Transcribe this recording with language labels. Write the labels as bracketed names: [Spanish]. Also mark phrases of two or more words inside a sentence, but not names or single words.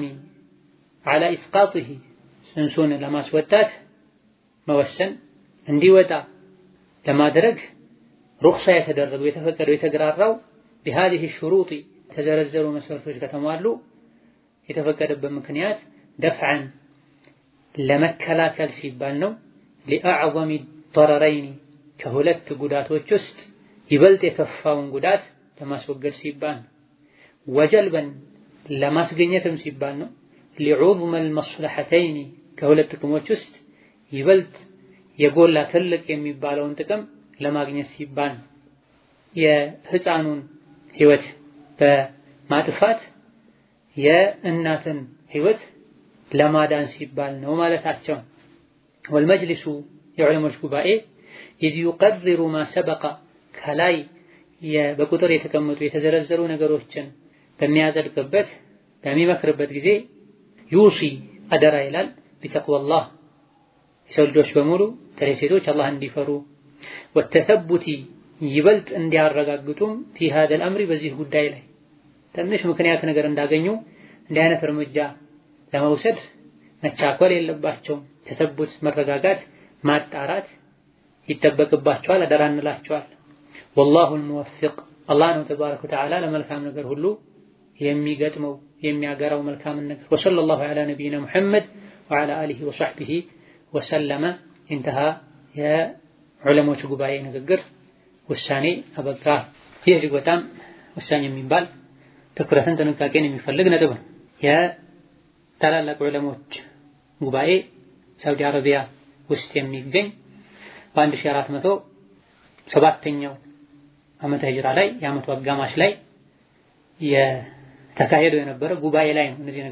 [Arabic] على إسقاطه [Amharic] ጽንሱን ለማስወጣት መወሰን እንዲወጣ ለማድረግ ሩክሳ የተደረገው የተፈቀደው የተግራራው بهذه الشروط ተዘረዘሩ መስፈርቶች ከተሟሉ የተፈቀደበት ምክንያት دفعا ለመከላከል ሲባል ነው። [Arabic] لأعظم الضررين [Amharic] ከሁለት ጉዳቶች ውስጥ ይበልጥ የከፋውን ጉዳት ለማስወገድ ሲባል ወጀልበን ለማስገኘትም ሲባል ነው። [Arabic] لعظم المصلحتين [Amharic] ከሁለት ጥቅሞች ውስጥ ይበልጥ የጎላ ትልቅ የሚባለውን ጥቅም ለማግኘት ሲባል የህፃኑን ህይወት በማጥፋት የእናትን ህይወት ለማዳን ሲባል ነው ማለታቸው። والمجلس የዑለሞች ጉባኤ [Arabic] إذ يقرر ما سبق [Amharic] ከላይ በቁጥር የተቀመጡ የተዘረዘሩ ነገሮችን በሚያጸድቅበት በሚመክርበት ጊዜ ዩሲ አደራ ይላል [Arabic] بتقوى الله [Amharic] የሰው ልጆች በሙሉ በተለይ ሴቶች አላህን እንዲፈሩ والتثبت ይበልጥ እንዲያረጋግጡም [Arabic] في هذا الأمر [Amharic] በዚህ ጉዳይ ላይ ትንሽ ምክንያት ነገር እንዳገኙ እንዲህ አይነት እርምጃ ለመውሰድ መቻኮል የለባቸውም። ተሰቡት መረጋጋት ማጣራት ይጠበቅባቸዋል። አደራ እንላቸዋል። [Arabic] والله الموفق [Amharic] الله ነው [Arabic] تبارك وتعالى [Amharic] ለመልካም ነገር ሁሉ የሚገጥመው የሚያገራው መልካም ነገር [Arabic] وصلى الله على نبينا محمد وعلى آله وصحبه وسلم انتهى يا علماء [Amharic] ጉባኤ ንግግር ውሳኔ አበቃ። ይህ እጅግ በጣም ወሳኝ የሚባል ትኩረትን ጥንቃቄን የሚፈልግ ነጥብ ነው። የታላላቅ ዑለሞች ጉባኤ ሳውዲ አረቢያ ውስጥ የሚገኝ በ1407ኛው ዓመተ ሂጅራ ላይ የዓመቱ አጋማሽ ላይ የተካሄደው የነበረ ጉባኤ ላይ ነው እነዚህ